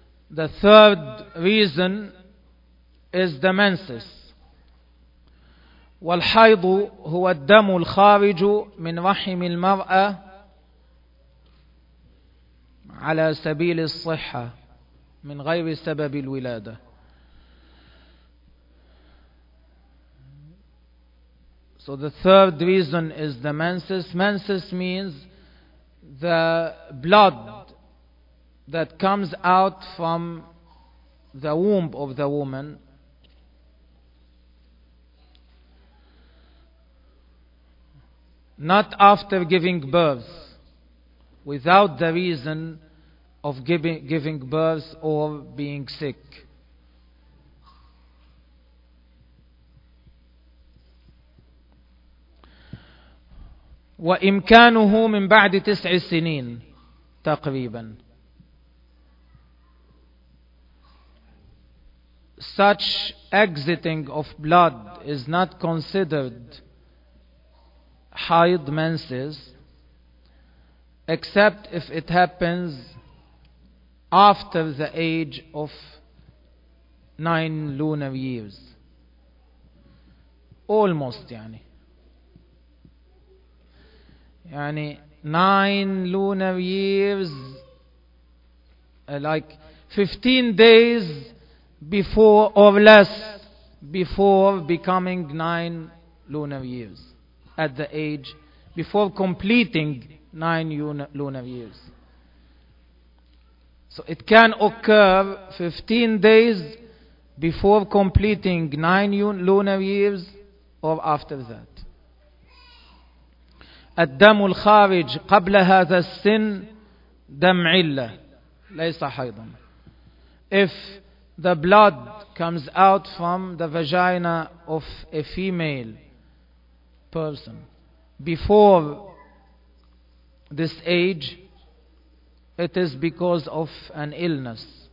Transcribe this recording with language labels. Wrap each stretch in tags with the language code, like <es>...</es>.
<en>The third reason is the menses.</en> <ar>والحيض هو الدم الخارج من رحم المرأة على سبيل الصحة من غير سبب الولادة.</ar> <en>So the third reason is the menses. Menses means the blood that comes out from the womb of the woman. Not after giving birth, without the reason of giving birth or being sick.</en> <ar>وإمكانه من بعد 9 سنين تقريبا.</ar> <en>Such exiting of blood is not considered حيض menses except if it happens after the age of 9 lunar years. Almost يعني. يعني 9 lunar years like 15 days before or less before becoming 9 lunar years at the age before completing 9 lunar years. So it can occur 15 days before completing 9 lunar years or after that.</en> <ar>الدم الخارج قبل هذا السن دم علة ليس حيضا.</ar> <en>If the blood comes out from the vagina of a female person before this age, it is because of an illness.</en>